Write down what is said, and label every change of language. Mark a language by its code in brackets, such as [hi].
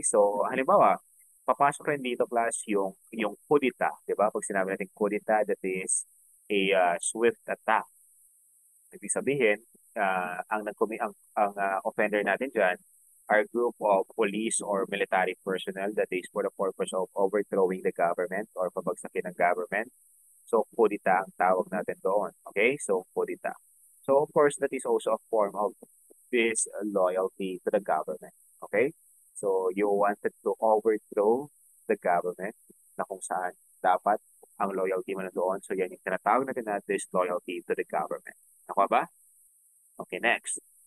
[tl] So, halimbawa, papasok rin dito, class, yung kudita, di ba? Pag sinabi natin kudita, [en] that is a swift attack. [tl] Ibig sabihin, ang offender natin dyan [en] are group of police or military personnel that is for the purpose of overthrowing the government or [tl] pabagsakin ng [en] government. [tl] So, kudita ang tawag natin doon. Okay? So, kudita. [en] So, of course, that is also a form of this loyalty to the government. Okay? So, you wanted to overthrow the government [tl] na kung saan dapat ang loyalty mo na doon. So, yan yung tinatawag natin na [en] disloyalty to the government. [tl] Nakuha ba? [en] Okay, next.